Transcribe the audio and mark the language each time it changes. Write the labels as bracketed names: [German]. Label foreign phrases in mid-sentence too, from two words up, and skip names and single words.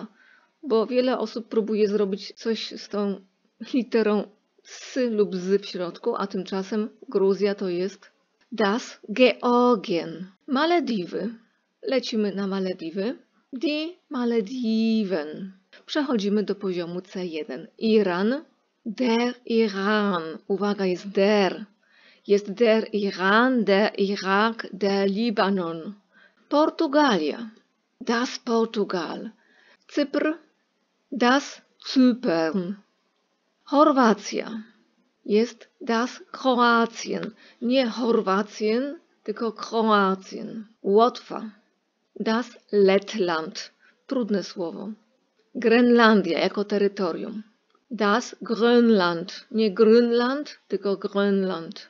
[Polish] Bo wiele osób próbuje zrobić coś z tą literą s lub z w środku, a tymczasem Gruzja to jest [German] das Georgien. [Polish] Malediwy. Lecimy na Malediwy. [German] Die Malediven. [Polish] Przechodzimy do poziomu C1. Iran. [German] Der Iran. [Polish] Uwaga, jest der. [German] Jest der Iran, der Irak, der Libanon. Portugalia. Das Portugal. Cypr. Das Zypern. [Polish] Chorwacja. Jest [German] das Kroatien. [Polish] Nie Chorwacjen, tylko Kroatien. Łotwa. [German] Das Lettland. [Polish] Trudne słowo. Grenlandia jako terytorium. [German] Das Grönland. Nie Grönland, [Polish] tylko Grönland.